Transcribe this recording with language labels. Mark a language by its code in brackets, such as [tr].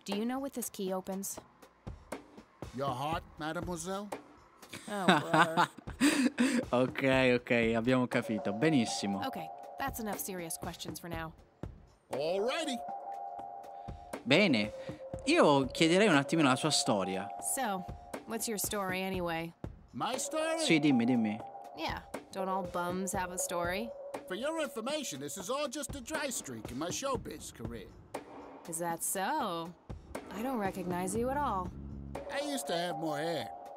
[en] Do you know what this key opens? Your heart, mademoiselle? Oh, brother. [it] Ok, abbiamo capito. Benissimo. [en] Okay, that's enough serious questions for now. Alrighty. [it] Bene. Io chiederei un attimino la sua storia. [en] So, what's your story anyway? My story? [it] Sì, dimmi. [en] Yeah, don't all bums have a story? For your information, this is all just a dry streak in my showbiz career. Is that so? I don't recognize you at all. I used to have more hair.